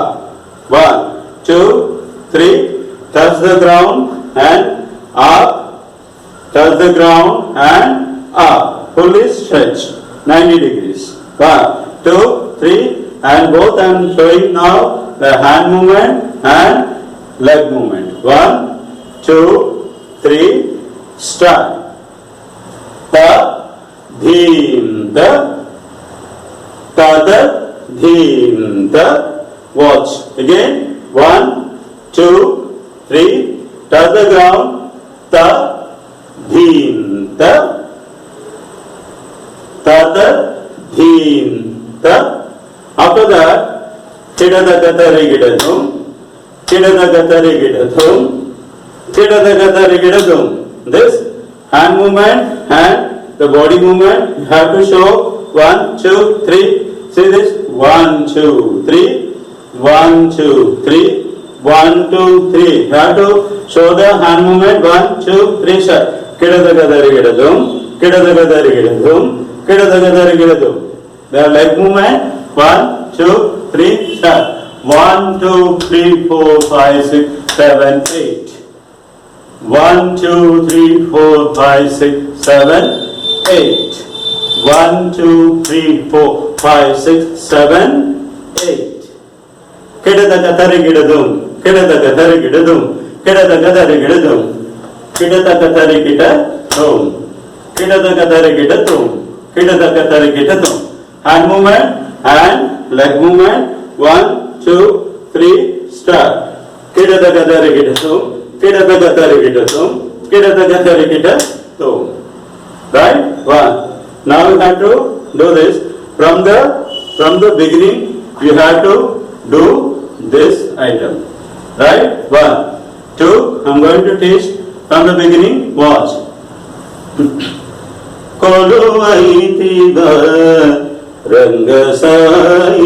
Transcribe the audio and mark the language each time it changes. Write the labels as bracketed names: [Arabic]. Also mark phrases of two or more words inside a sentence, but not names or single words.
[English] 1, 2, 3, touch the ground and up, touch the ground and up, fully stretch, 90 degrees. 1, 2, 3, and both I am showing now the hand movement and leg movement. 1, 2, 3, start. Ta, dhim, ta, tada, dhim, ta. Watch. Again. 1, 2, 3. Touch the ground. Ta, dhim, ta, tada, dhim, ta. After that, chidada katari gidadum, chidada katari gidadum, chidada katari gidadum. This hand movement and the body movement you have to show. 1, 2, 3. See this? 1, 2, 3. 1, 2, 3. 1, 2, 3. You have to show the hand movement. 1, 2, 3. Start. Chidada katari gidadum, chidada katari gidadum, chidada katari gidadum. The leg movement. 1, 2, 3, start. 1, 2, 3, 4, 5, 6, 7, 8. 1, 2, 3, 4, 5, 6, 7, 8. 1, 2, 3, 4, 5, 6, 7, 8. Kidada katari gidadum, kidada katari gidadum, kidada katari gidadum, kidada katari gidadum, kidada katari gidadum, kidada katari gidadum. Hand movement and leg movement. 1, 2, 3, start. Kidada katari gidadum, kidada katari gidadum, kidada katari gidadum. Right? 1. Now you have to do this from the beginning. You have to do this item. Right? 1, 2. I'm going to teach from the beginning. Watch. Koluvaitiva Rangasai.